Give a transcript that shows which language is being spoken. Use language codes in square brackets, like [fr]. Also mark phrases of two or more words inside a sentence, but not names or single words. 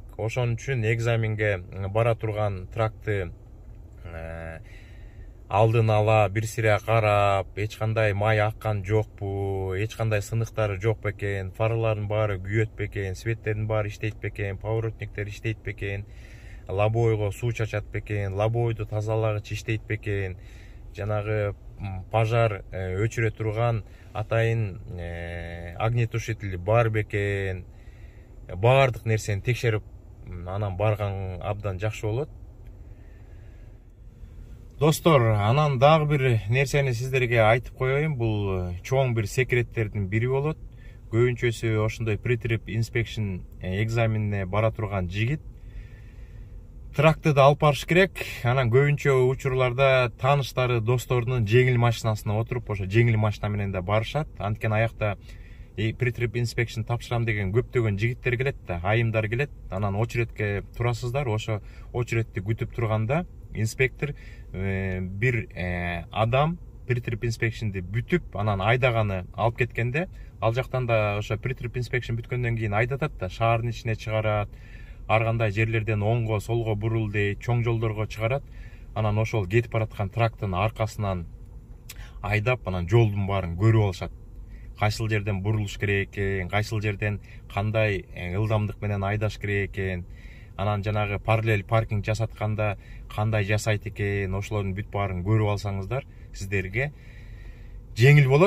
[ky] Ошон үчүн экзаменге бара турган тракты алдын ала бир сире карап, эч кандай май аккан жокпу, эч кандай сыныктары жок бекен, фарлардын баары күйөт бекен, светтердин баары иштейт бекен, поворотниктер иштейт бекен, лобойго суу чачат бекен, лобойду тазалагыч иштейт бекен, жанагы пожар өчүрө турган атайын огнетушитель бар бекен. Баардык нерсени текшерип, анан барган абдан жакшы болот. Достор, анан дагы бир нерсени сиздерге айтып коеюн. Бул чоң бир секреттердин бири болот. Көбүнчөсү ошондой [en] pre-trip inspection [ky] экзаменине бара турган жигит тракты да алып барыш керек. Анан көбүнчө учурларда тааныштары, досторунун жеңил машинасына отуруп, ошо жеңил машина менен да барышат. Анткени аякта [en] pre-trip inspection [ky] тапшырам деген көптөгөн жигиттер келет да, айымдар келет. Анан очередке турасыздар. Ошо очередти күтүп турганда инспектор бир адам pre-trip inspection'ди бүтүп, анан айдаганы алып кеткенде, ал жактан да ошо [en] pre-trip inspection [ky] бүткөндөн кийин айдатат да, шаардын ичине чыгарат, ар кандай жерлерден оңго, солго бурул дейт, чоң жолдорго чыгарат. Анан ошол кетип бараткан трактын аркасынан айдап, анан жолдун баарын көрүп алышат. Кайсыл жерден бурулуш керек экен, кайсыл жерден кандай ылдамдык менен айдаш керек экен, анан жанагы параллель паркинг жасатканда кандай жасайт экен, ошолордун бүт баарын көрүп алсаңыздар, сиздерге жеңил болот.